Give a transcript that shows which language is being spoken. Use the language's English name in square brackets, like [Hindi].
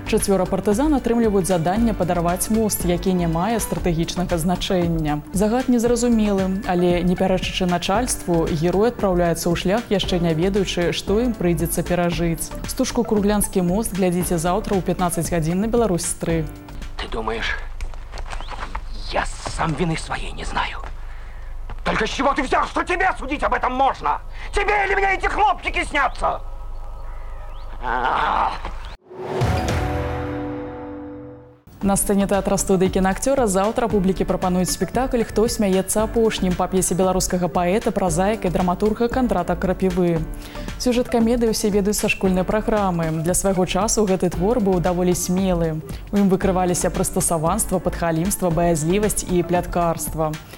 [Belarusian] 4 партызан атрымліваюць заданне падарваць мост, які не мае стратэгічнага значэння. Загад незразумелы, але не пярэчачы начальству, герой адпраўляецца ў шлях, яшчэ не ведаючы, што ім прыйдзецца перажыць. Стужку «Круглянскі мост» глядзіце заўтра ў 15 гадзін на Беларусь-3. [Russian] Ты думаешь, я сам вины своей не знаю? Только с чего ты взял, что тебе судить об этом можно? Тебе или мне эти хлопчики снятся? [Belarusian] На сцэне тэатра студыі кінаакцёра заўтра публікі прапануюць спектакль «Хто смяецца апошнім» па п'есе беларускага паэта, празаіка і драматурга Кандрата Крапівы. Сюжэт камедыі ўсе ведаюць са школьнай праграмы. Для свайго часу гэты твор быў даволі смелы. У ім выкрываліся прыстасаванства, падхалімства, баязлівасць і пляткарства.